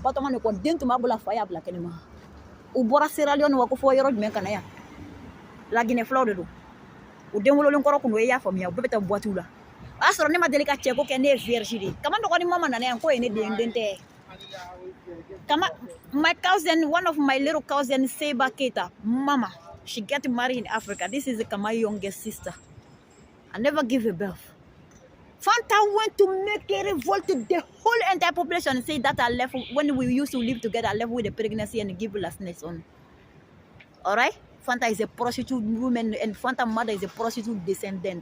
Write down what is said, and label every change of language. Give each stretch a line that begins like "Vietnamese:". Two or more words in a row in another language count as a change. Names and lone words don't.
Bambara: Batɔma de kɔ den tun b'a bolo a fa y'a bila kɛnɛma u bɔra Sierra Leone wa ko fɔ yɔrɔ jumɛn ka na yan Laginɛ fulaw de don u den wololen kɔrɔ kun do e y'a faamuya u bɛɛ bɛ taa boîte la o y'a sɔrɔ ne ma deli ka cɛko kɛ ne ye vierge de ye Kama dɔgɔnin mama nana yan k'o ye ne den tɛ Kama
English: my cousin one of my little cousin Seba Keyita mama she get married in Africa this is Kama's youngest sister I never give a birth Fanta went to make a revolt to the whole entire population and say that I left when we used to live together I left with the pregnancy and give lastness on alright Fanta is a prostitute woman and Fanta mother is a prostitute descendant.